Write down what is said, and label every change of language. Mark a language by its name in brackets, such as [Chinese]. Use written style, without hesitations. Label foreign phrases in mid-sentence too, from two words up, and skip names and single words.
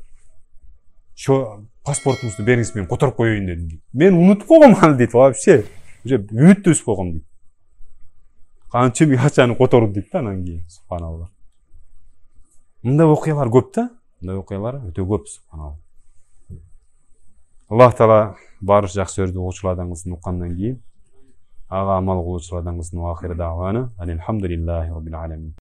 [Kyrgyz] Паспортуңузду бериңиз, мен которуп коеюн дедим. Мен унутуп койгом аны дейт, [Russian] вообще. Уже [Kyrgyz] үмүттө өсүп койгом дейт. Канча 1000 акчаны которду дейт да анан кийин, субханалла. Мындай окуялар көп да. Мындай окуялар өтө көп, субханалла. [Uzbek] Alloh taolo barcha yaxshi so'zni o'quvchilardan qilsin, o'qigandan keyin [Kyrgyz] ага амал кылуучулардан кылсын. [Arabic] آخر دعوانا الحمد لله رب العالمين.